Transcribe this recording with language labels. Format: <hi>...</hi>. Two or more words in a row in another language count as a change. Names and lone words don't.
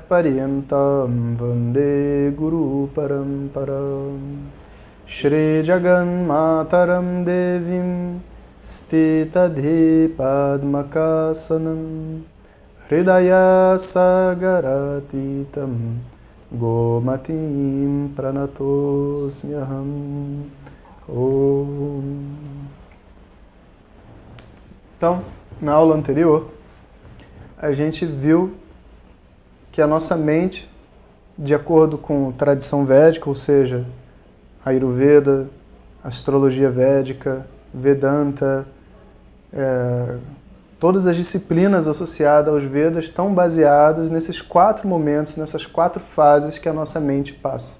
<sa>पर्यन्तां वन्दे गुरु परम्परां श्री जगन् मातरं देवीं स्थितधी पद्मकासनाम् हृदय सागरातीतां गोमतीं प्रणतोऽस्म्यहम् ॐ.</sa> <pt>Então, na aula anterior, a gente viu que a nossa mente, de acordo com a tradição védica, ou seja, Ayurveda, astrologia védica, Vedanta, todas as disciplinas associadas aos Vedas estão baseadas nesses 4 momentos, nessas 4 fases que a nossa mente passa.</pt>